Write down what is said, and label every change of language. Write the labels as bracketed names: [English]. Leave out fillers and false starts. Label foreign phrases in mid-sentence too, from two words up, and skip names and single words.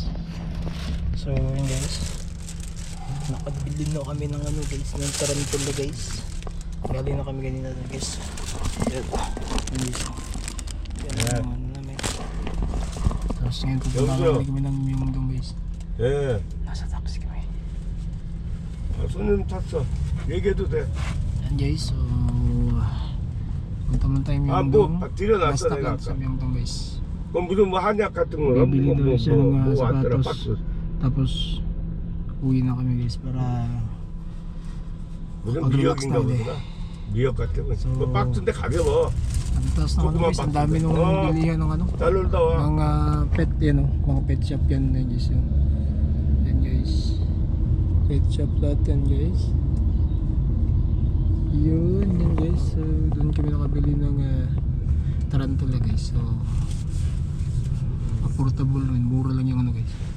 [Filipino] So yun guys, nakabili na kami ng ano guys, ng tarantula guys. Galing na kami kanina doon guys. Yan guys. Yan ang ano namin. Tapos ngayon pupunta kami ng Myeongdong guys. [Korean] 예. [Filipino] Nasa taxi kami. [Korean] 손님 탔어. 얘기해도 돼. [Filipino] Yan guys, so punta man tayo Myeongdong. [Korean] 들여놨어 [English] Last stop [Korean] 내가 [Filipino] lang sa [Korean] 아까. [Filipino] Myeongdong guys. [Korean] 그럼 무슨 뭐 한약 같은 거는 [Filipino] Bibili daw siya ng [Korean] 왔더라 [Filipino] sapatos. [Korean] 박스. [Filipino] Tapos uwi na kami guys para [Korean] 무슨 [Filipino] mag-relax [Korean] 미역인가 [Filipino] tayo eh. [Korean] 보다. 미역 같은 거. [Filipino] So, [Korean] 그 박스인데 가벼워. [Filipino] Ang taas ng ano Joke guys, ang mga dami bakit? nung Oo. bilihan ng ano, [Korean] 잘 놀다 와. [Filipino] mga pet yan o, mga [English] pet shop [Filipino] yan guys yun. Yan guys, pet shop lahat yan guys. Yun guys, so doon kami nakabili ng tarantula guys. [English] So affordable [Filipino] rin, mura lang yung ano guys.